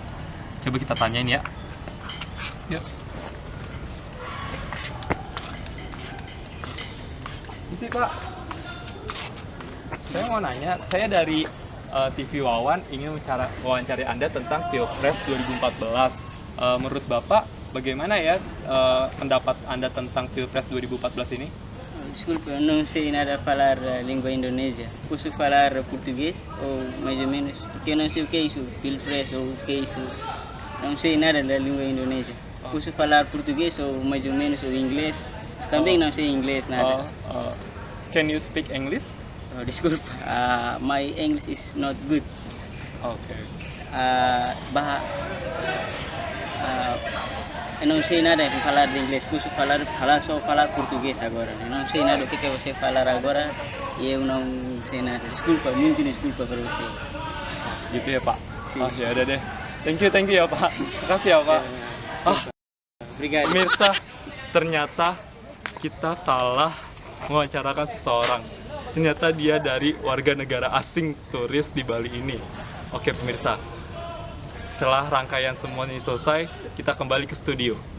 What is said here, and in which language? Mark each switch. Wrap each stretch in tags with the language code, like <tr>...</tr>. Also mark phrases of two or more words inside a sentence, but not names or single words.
<id>Coba kita tanyain ya. Yuk. Isi Pak. Saya mau nanya, saya dari TV Wawan ingin wawancari Anda tentang Pilpres 2014. Menurut Bapak, bagaimana ya pendapat Anda tentang Pilpres 2014 ini?</id> <pt>Desculpa, eu não sei nada falar a língua Indonésia. Posso falar português ou mais ou menos? Porque eu não sei o que é isso, Pilpres ou o que é isso. Não sei nada da língua Indonésia. Posso falar português ou mais ou menos ou inglês. Também não sei inglês nada.</pt> <en>Can you speak English? Oh, desculpa. My English is not good.</en> <id>Oke. Bah,</id> <pt>eu não sei nada de falar de inglês, posso só falar português agora. Eu não sei nada do que você falar agora e eu não sei nada. Desculpa, muito desculpa para você.</pt> <id>Gitu ya Pak.</id> <pt>Si.</pt> <id>Oh, ya udah deh.</id> <en>Thank you</en> <id>ya Pak. Makasih ya Pak.</id> <pt>Obrigado.</pt> <id>Pemirsa, ternyata kita salah mewawancarakan seseorang. Ternyata dia dari warga negara asing turis di Bali ini. Oke pemirsa, setelah rangkaian semuanya selesai, kita kembali ke studio.</id>